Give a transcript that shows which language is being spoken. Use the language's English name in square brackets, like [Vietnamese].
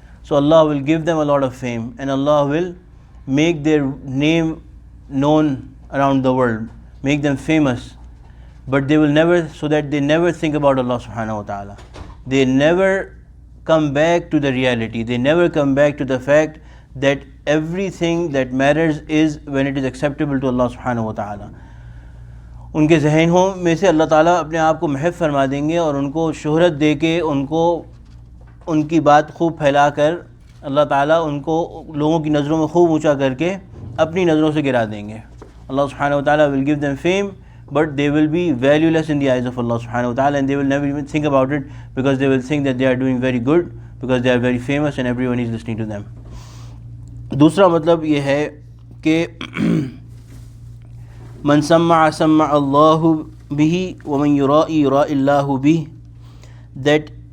[English] So Allah will give them a lot of fame and Allah will make their name known around the world, make them famous, but they will never, so that they never think about Allah subhanahu wa ta'ala. They never come back to the reality, they never come back to the fact that everything that matters is when it is acceptable to Allah subhanahu wa ta'ala. [Urdu] ان کے ذہنوں میں سے اللہ تعالیٰ اپنے آپ کو محو فرما دیں گے، اور ان کو شہرت دے کے ان کو ان کی بات خوب پھیلا کر اللہ تعالیٰ ان کو لوگوں کی نظروں میں خوب اونچا کر کے اپنی نظروں سے گرا دیں گے. [English] اللہ سبحانہ وتعالیٰ will give them fame, but they will be valueless in the eyes of Allah subhanahu wa ta'ala, and they will never even think about it because they will think that they are doing very good because they are very famous and everyone is listening to them. [Urdu] دوسرا مطلب یہ ہے کہ [Arabic] من سمع سمع اللہ به [Urdu] ومن یرائی یرائی اللہ به, [English] that